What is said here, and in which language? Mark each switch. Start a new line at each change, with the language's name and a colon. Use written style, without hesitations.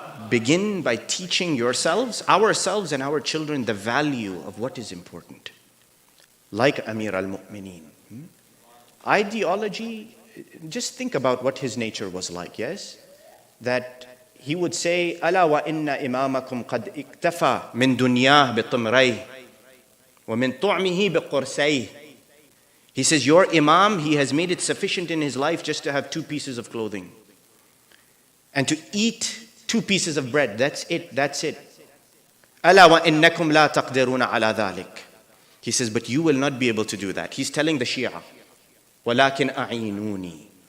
English: Begin by teaching ourselves and our children the value of what is important. Like Amir al-Mu'mineen. Ideology, just think about what his nature was like, yes? That he would say,
Arabic: أَلَا وَإِنَّ إِمَامَكُمْ قَدْ اِكْتَفَى مِنْ دُنْيَاهِ بِطِمْرَيْهِ وَمِنْ طُعْمِهِ بِقُرْسَيْهِ.
English: He says, your imam, he has made it sufficient in his life just to have 2 pieces of clothing. And to eat 2 pieces of bread, that's it.
Arabic: أَلَا وَإِنَّكُمْ لَا تَقْدِرُونَ عَلَى ذَلِكَ.
English: He says, but you will not be able to do that. He's telling the Shia,
Arabic: وَلَكِنْ أَعِينُونِي.